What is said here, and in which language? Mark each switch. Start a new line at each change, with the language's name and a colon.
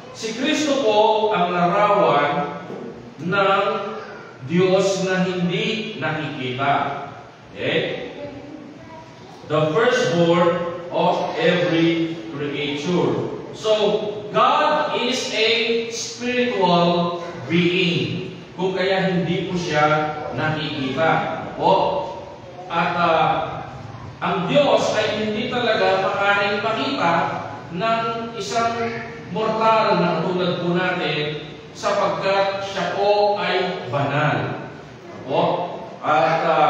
Filipino: Si Kristo po ang larawan ng Diyos na hindi nakikita. Okay?
English: The firstborn of every creature. So, God is a spiritual being.
Filipino: Kung kaya hindi po siya nakikita. At ang Diyos ay hindi talaga makaring makita ng isang mortal na tulad po natin sapagkat siya po ay banal. At